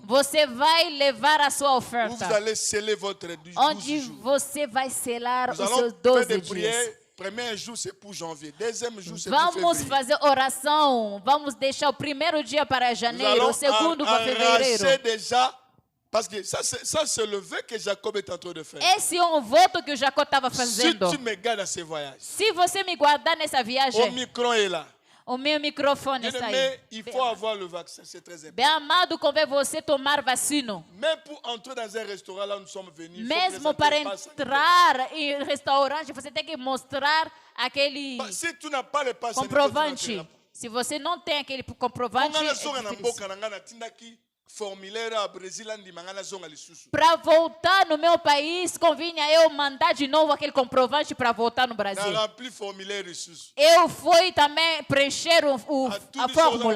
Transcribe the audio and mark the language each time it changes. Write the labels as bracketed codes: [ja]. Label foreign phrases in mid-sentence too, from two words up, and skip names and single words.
[pt] Você vai levar a sua oferta. [fr] Où vous allez sceller votre 12 [pt] onde [fr] jours. [pt] Você vai selar [fr] Nous [pt] os [fr] allons [pt] seus [fr] faire [pt] 12 [fr] des [pt] dias. [fr] prières. Premier jour c'est pour janvier, deuxième jour c'est pour [pt] Vamos [fr] février. [pt] fazer oração. Vamos deixar o primeiro dia para janeiro, o segundo para fevereiro. [fr] Déjà, parce que ça c'est le vœu que Jacob est en train de faire. [pt] Esse é voto que o Jacó estava fazendo. [fr] Si tu me gardes à ce voyage. [pt] Se você me guardar nessa viagem. [fr] O micro est là. [pt] O meu microfone está aí. [fr] Mais il faut avoir le vaccin, c'est très important. [pt] Bem amado, convém você tomar vacina. [fr] Même pour entrer dans un restaurant là où nous sommes venus. [pt] Mesmo para entrar em restaurante, você tem que mostrar aquele [fr] si tu n'as pas le passe [pt] comprovante. Se você não tem aquele comprovante, para voltar no meu país, convinha eu mandar de novo aquele comprovante para voltar no Brasil. Eu fui também preencher a fórmula.